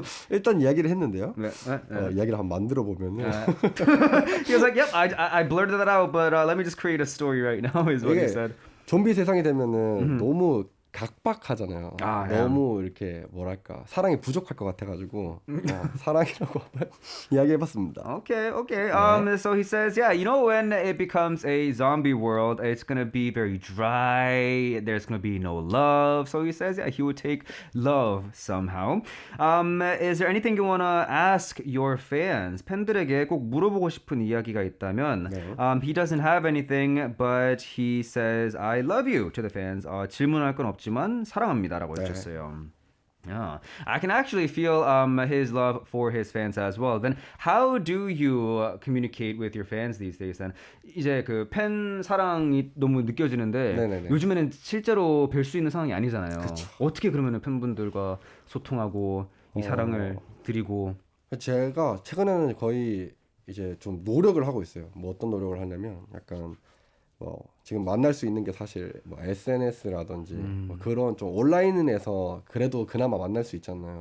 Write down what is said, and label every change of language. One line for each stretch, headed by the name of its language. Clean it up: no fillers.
Korean: 일단 이야기를 했는데요. 네. 이야기를 한번 만들어 보면은
English: He was like, "Yep, I blurted that out, but let me just create a story right now." Is what he
Korean: 이게
English: said.
Korean: 좀비 세상이 되면은 너무 각박하잖아요. 너무 이렇게 뭐랄까 사랑이 부족할 것 같아가지고 사랑이라고 한번 이야기해봤습니다.
English: Okay. So he says, when it becomes a zombie world, it's gonna be very dry. There's gonna be no love. So he says, he would take love somehow. Is there anything you wanna ask your fans?
Korean: 팬들에게 꼭 물어보고 싶은 이야기가 있다면,
English: he doesn't have anything, but he says, I love you to the fans.
Korean: 질문할 건 없지만 사랑합니다라고 해주셨어요.
English: Yeah, I can actually feel his love for his fans as well. Then how do you communicate with your fans these days?
Korean: Then 이제 그 팬 사랑이 너무 느껴지는데 네네네. 요즘에는 실제로 뵐 수 있는 상황이 아니잖아요. 그쵸. 어떻게 그러면은 팬분들과 소통하고 이 사랑을 드리고 제가 최근에는 거의 이제 좀 노력을 하고 있어요. 뭐 어떤 노력을 하냐면 약간 뭐 지금 만날 수 있는 게 사실 뭐 SNS라든지 뭐 그런 좀 온라인에서 그래도 그나마 만날 수 있잖아요.